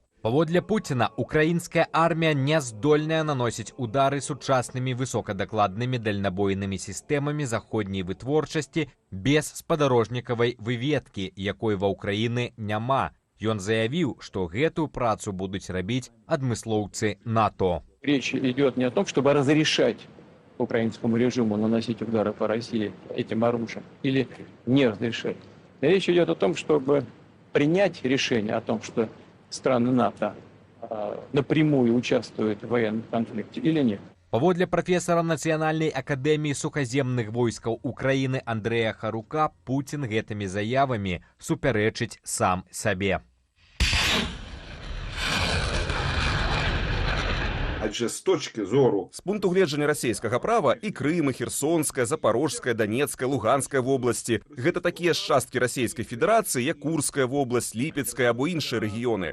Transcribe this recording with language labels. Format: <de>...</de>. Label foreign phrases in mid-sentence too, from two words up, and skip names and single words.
<be>Паводле Пуціна, украінская армія не здольная наносіць удары сучаснымі высокадакладнымі дальнабойнымі сістэмамі заходняй вытворчасці без спадарожнікавай выведкі, якой ва Ўкраіны няма. Ён заявіў, што гэтую працу будуць рабіць адмыслоўцы НАТО.</be> <ru>Речь идет не о том, чтобы разрешать украинскому режиму наносить удары по России этим оружием или не разрешать. Речь идет о том, чтобы принять решение о том, что страны НАТО напрямую участвуют в военном конфликте или нет.</ru> <be>Паводле прафесара Нацыянальнай акадэміі сухаземных войскаў Украіны Андрэя Харука, Пуцін гэтымі заявамі супярэчыць сам сабе.</be> <uk>Адже з точки зору, з пункту гледжання</uk> <be>расійскага права і Крым, і Херсонская, Запорожская, Донецкая, Луганская вобласці – гэта такія ж часткі Расійскай Федэрацыі, як Курская вобласць, Ліпецкая або іншыя рэгіёны.</be>